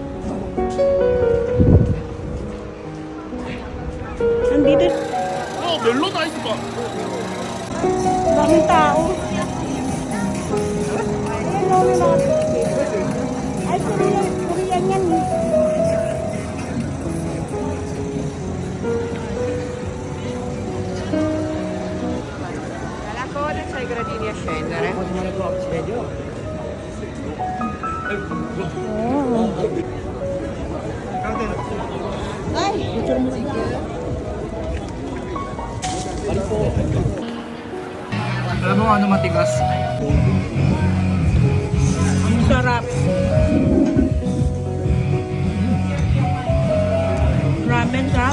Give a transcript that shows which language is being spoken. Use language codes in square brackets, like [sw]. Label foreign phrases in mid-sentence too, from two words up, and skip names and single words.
[tl] Nandito. [ko] 어, 멜로 다 있을까? [tl] Daming tao. Ay, Korean yan. [it] Dalla coda c'hai i gradini a scendere. [tl] Ay! Alam mo ano matigas? Ang sarap. Ramen sarap.